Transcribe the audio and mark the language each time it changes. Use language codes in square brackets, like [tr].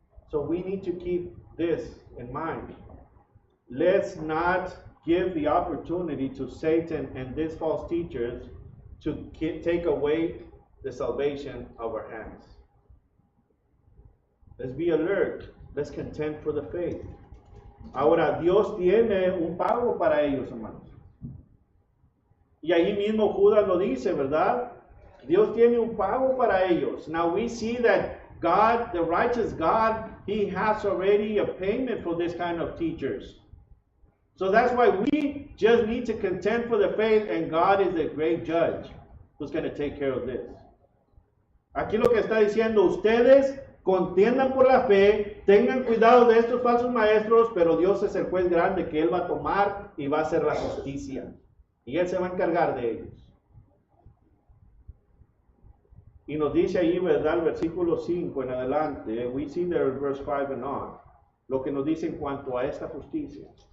[en] So we need to keep this in mind. Let's not give the opportunity to Satan and these false teachers to take away the salvation of our hands. Let's be alert. Let's contend for the faith. [es] Ahora, Dios tiene un pago para ellos, hermanos. Y ahí mismo Judas lo dice, ¿verdad? Dios tiene un pago para ellos. [en] Now we see that God, the righteous God, He has already a payment for this kind of teachers. So that's why we just need to contend for the faith, and God is the great judge who's going to take care of this. [es] Aquí lo que está diciendo, ustedes contiendan por la fe, tengan cuidado de estos falsos maestros, pero Dios es el juez grande que Él va a tomar y va a hacer la justicia. Y Él se va a encargar de ellos. Y nos dice ahí, ¿verdad? El versículo 5 en adelante, [en] we see there verse 5 and on, [es] lo que nos dice en cuanto a esta justicia.